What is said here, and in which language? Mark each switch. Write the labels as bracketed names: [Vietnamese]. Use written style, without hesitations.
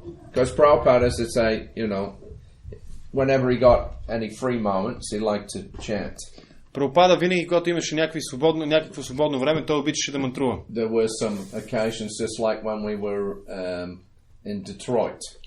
[English] Because Prabhupada, as I say, you know, whenever he got any free moments, he liked to chant. [Bulgarian] Прабхупада винаги, когато имаше някакво свободно време, той обичаше да мантрува. [English] There were some occasions, just like when we were in Detroit.